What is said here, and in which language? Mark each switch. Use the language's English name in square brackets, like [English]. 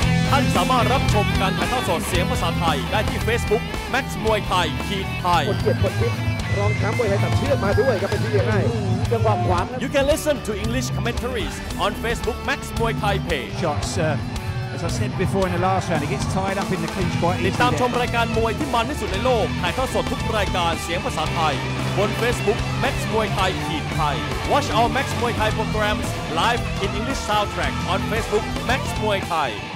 [Thai] ท่านสามารถรับชมการถ่ายทอดสดเสียงภาษาไทยได้ที่ Facebook Max Muay Thai Thai คนเกียรติคนคิดรองแชมป์มวยไทยตัดเชือกมาด้วยครับเป็นที่เรียกง่ายจังหวะขวาง [English] You can listen to English commentaries on Facebook Max Muay Thai page. Shots, as I said before in the last round, he gets tied up in the clinch quite [Thai] ติด [English] easily. [Thai] ตามชมรายการมวยที่มันที่สุดในโลกถ่ายทอดสดทุกรายการเสียงภาษาไทยบน Facebook Max Muay Thai Thai. [English] Watch our Max Muay Thai programs live in English soundtrack on Facebook Max Muay Thai.